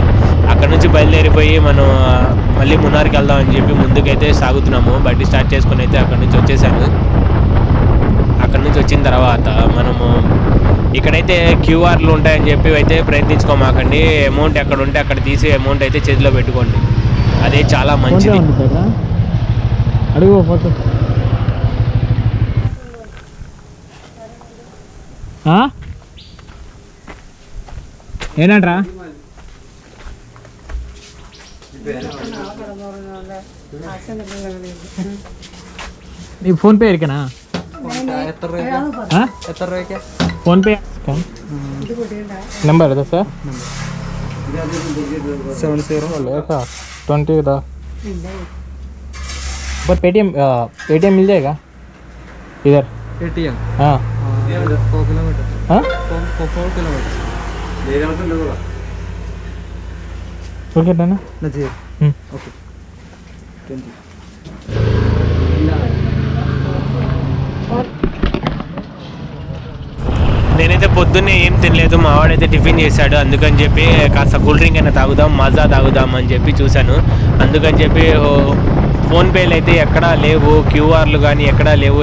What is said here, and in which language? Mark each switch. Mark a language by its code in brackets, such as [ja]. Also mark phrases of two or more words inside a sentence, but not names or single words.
[te] అక్కడ నుంచి బయలుదేరిపోయి మనం మళ్ళీ మున్నార్కి వెళ్దామని చెప్పి ముందుకైతే సాగుతున్నాము. బండి స్టార్ట్ చేసుకుని అయితే అక్కడ నుంచి వచ్చేసాను. అక్కడ నుంచి వచ్చిన తర్వాత మనము ఇక్కడైతే క్యూఆర్లు ఉంటాయని చెప్పి అయితే ప్రయత్నించుకోమాకండి. అమౌంట్ ఎక్కడ ఉంటే అక్కడ తీసి అమౌంట్ అయితే చేతిలో పెట్టుకోండి, అదే చాలా మంచిది. [kn] ಏನಂಟ್ರಾ ನೀ ಫೋನ್ ಪೇ ಇರ್ಕನಾ ಫೋನ್ ಪೇ [hi] नंबर है सर 70 का 20 पर पेटीएम मिल जाएगा इधर एटीएम? हाँ 4 किलोमीटर. हाँ 4 किलोमीटर [en] okay done नजीर. okay thank you. [te] నేనైతే పొద్దున్నే ఏం తినలేదు, మా వాడైతే టిఫిన్ చేశాడు. అందుకని చెప్పి కాస్త కూల్ డ్రింక్ అయినా తాగుదాం, మజా తాగుదాం అని చెప్పి చూశాను. అందుకని చెప్పి ఫోన్పేలు అయితే ఎక్కడా లేవు, క్యూఆర్లు కానీ ఎక్కడా లేవు.